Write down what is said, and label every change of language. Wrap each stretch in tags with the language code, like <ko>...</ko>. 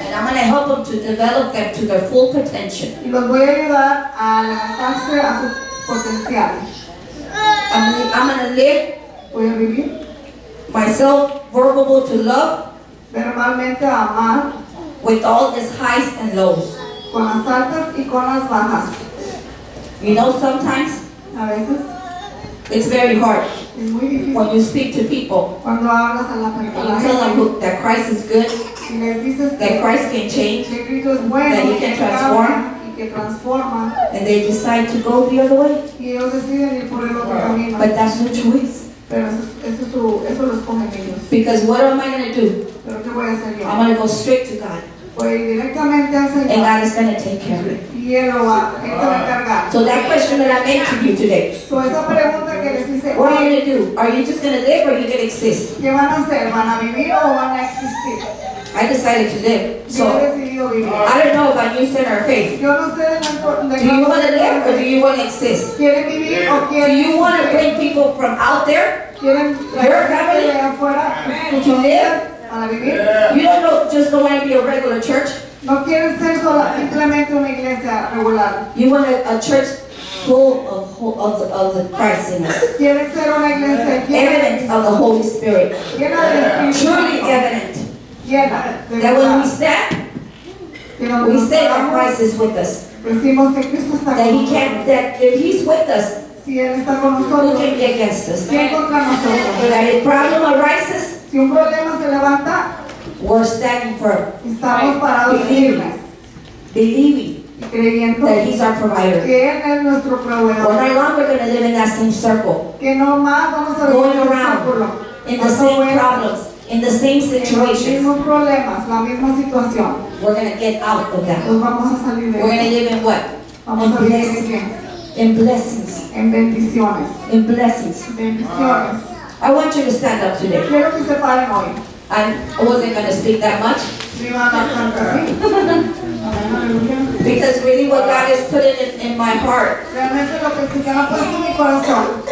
<en>and I'm gonna help them to develop them to their full potential.</en> <es>Y los voy a ayudar a levantarse a su potencial.</es> <en>I'm gonna live</en> <es>Voy a vivir</es> <en>myself vulnerable to love</en> <es>verbalmente a amar</es> <en>with all its highs and lows.</en> <es>con las altas y con las bajas.</es> <en>You know, sometimes</en> <es>A veces</es> <en>it's very hard</en> <es>es muy difícil</es> <en>when you speak to people</en> <es>cuando hablas a la</es> <en>and</en> <es>gente</es> <en>you tell them that Christ is good,</en> <es>y les dices</es> <en>that Christ can change,</en> <es>que Cristo es bueno,</es> <en>that He</en> <es>que</es> <en>can transform.</en> <es>cambia y que transforma,</es> <en>and they decide to go the other way.</en> <es>y ellos deciden ir por el otro camino.</es> <en>But that's their choice.</en> <es>Pero eso lo escogen ellos.</es> <en>Because what am I going to do?</en> <es>Pero ¿qué voy a hacer yo?</es> <en>I'm going to go straight to God.</en> <es>Voy a ir directamente al</es> <en>And</en> <es>Señor.</es> <en>God is going to take care of it.</en> <es>Y Él se va a encargar.</es> <en>So that question that I made to you today,</en> <es>So, esa pregunta que les hice,</es> <en>what are you going to do? Are you just going to live or are you going to exist?</en> <es>¿qué van a hacer? ¿Van a vivir o van a existir?</es> <en>I decided to live.</en> <es>Yo he</es> <en>So</en> <es>decidido vivir.</es> <en>I don't know about you, sinner or faith.</en> <es>Yo no sé</es> <en>Do you want to live or do you want to exist?</en> <es>¿Quieren vivir o</es> <en>Do</en> <es>quieren</es> <en>you want to</en> <es>existir?</es> <en>bring people from out there?</en> <es>¿Quieren traer gente de afuera</es> <en>To live?</en> <es>para vivir?</es> <en>You don't know, just don't want to be a regular church.</en> <es>No quieren ser simplemente una iglesia regular.</es> <en>You want a church full of the Christ in us.</en> <es>Quieren ser una iglesia</es> <en>Evidence of the Holy Spirit.</en> <es>llena de Espíritu</es> <en>Truly</en> <es>Santo,</es> <en>evident.</en> <es>llena de</es> <en>That when we</en> <es>verdad.</es> <en>stand,</en> <es>Que donde</es> <en>we</en> <es>nos</es> <en>say that</en> <es>paramos,</es> <en>Christ is with us.</en> <es>decimos que Cristo está</es> <en>That</en> <es>con</es> <en>He can't,</en> <es>nosotros.</es> <en>that if He's with us,</en> <es>Si Él está con</es> <en>who</en> <es>nosotros,</es> <en>can be against us?</en> <es>¿quién contra nosotros?</es> <en>That if problem arises,</en> <es>Si un problema se levanta,</es> <en>we're standing firm,</en> <es>estamos parados firmes</es> <en>believing</en> <es>y creyendo</es> <en>that He's our provider.</en> <es>que Él es nuestro</es> <en>We're no</en> <es>proveedor.</es> <en>longer going to live in that same circle,</en> <es>Que no más vamos a</es> <en>going</en> <es>vivir en un</es> <en>around</en> <es>círculo.</es> <en>in the</en> <es>Dando</es> <en>same</en> <es>vueltas</es> <en>problems, in the same</en> <es>en los</es> <en>situations.</en> <es>mismos problemas, la misma situación.</es> <en>We're going to get out of that.</en> <es>Nos vamos a salir de</es> <en>We're going to</en> <es>eso.</es> <en>live in what?</en> <es>Vamos a vivir en qué?</es> <en>In blessings.</en> <es>En bendiciones.</es> <en>In blessings.</en> <es>Bendiciones.</es> <en>I want you to stand up today.</en> <es>Quiero que se paren hoy.</es> <en>I wasn't going to speak that much</en> <es>Me van a cantar así. Amén, aleluya.</es> <en>because really what God is putting in my heart</en> <es>Realmente lo que el Señor ha puesto en mi corazón,</es>